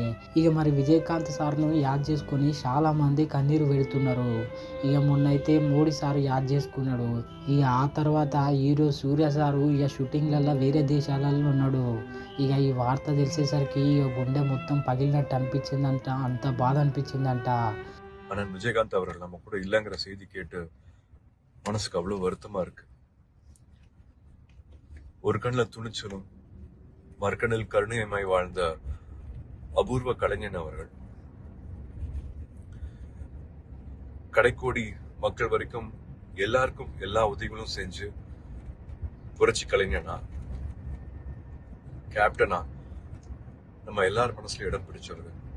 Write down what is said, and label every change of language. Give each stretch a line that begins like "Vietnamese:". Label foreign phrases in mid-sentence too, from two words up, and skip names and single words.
Telugu: ఇక మరి విజయకాంత్ సార్ను యాద్ చేసుకొని చాలా మంది కన్నీరు పెడుతున్నారు. ఇక మొన్నైతే మోడీ సారు యాద్ చేసుకున్నాడు. ఇక ఆ తర్వాత హీరో సూర్య సారు ఇక షూటింగ్లలో వేరే దేశాలలో ఉన్నాడు. ఇక ఈ వార్త తెలిసేసరికి ఇక గుండె మొత్తం పగిలినట్టు అనిపించిందంట, అంత బాధ அனிపించిందంట.
Tamil: ஆனால் விஜயகாந்த் அவர்கள் நம்ம கூட இல்லைங்கிற செய்தி கேட்டு மனசுக்கு அவ்வளோ வருத்தமா இருக்கு. ஒரு கண்ணில் துணிச்சலும் மறுக்கண்ணில் கருணையமாய் வாழ்ந்த அபூர்வ கலைஞன் அவர்கள் கடைக்கோடி மக்கள் வரைக்கும் எல்லாருக்கும் எல்லா உதவிகளும் செஞ்சு புரட்சி கலைஞனா கேப்டனா நம்ம எல்லார் மனசுல இடம் பிடிச்சவர்கள்.